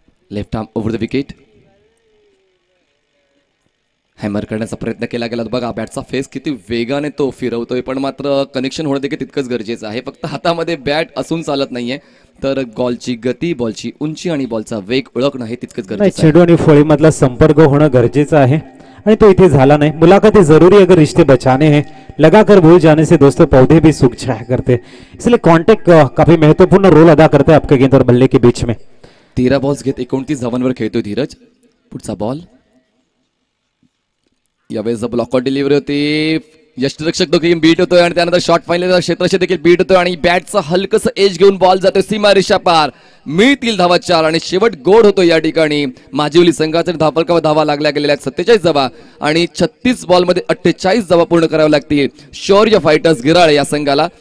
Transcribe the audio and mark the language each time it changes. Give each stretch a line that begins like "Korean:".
English: left arm over the wicket,
Marathi: hammer करण्याचा प्रयत्न केला गेला. बघा बॅटचा फेस किती वेगाने तो फिरवतोय, पण मात्र कनेक्शन होणं देखील तितकंच गरजेचं आहे. फक्त हातामध्ये बॅट असून चालत नाहीये, तर बॉलची गती, बॉलची उंची आणि बॉलचा वेग ओळखणं हे तितकंच गरजेचं आहे. चेंडू आणि फळीमधला संपर्क होणं गरजेचं आहे आणि तो इथे झाला नहीं.
Hindi: मुलाकातें जरूरी अगर रिश्ते बचाने हैं, लगाकर भूल जाने से दोस्तों पौधे भी सूख जाया करते, इसलिए कॉन्टैक्ट काफी महत्वपूर्ण रोल अदा करता है आपके गेंद और बल्ले के बीच में.
Marathi: 13 बॉल्स घेत 29 धावांवर खेळतोय धीरज. पुढचा बॉल, यावेळेस ब्लॉकआउट डिलिव्हरी होती, यष्टिरक्षक दोघी बीट होतोय आणि त्यानंतर शॉट फायनल क्षेत्रक्षक देखील बीट होतोय आणि बॅटचा हलकस एज घेऊन बॉल जातोय सीमा रेषा पार. मिळतील धावा 4 आणि शेवट गोड होतो या ठिकाणी. माजिवली संघाचे धावफलकावर धावा लागल्या गेलेल्या आहेत 47 धावा आणि 36 बॉलमध्ये 48 धावा पूर्ण कराव्या लागतील शौर्य फायटर्स गिराळे या संघाला.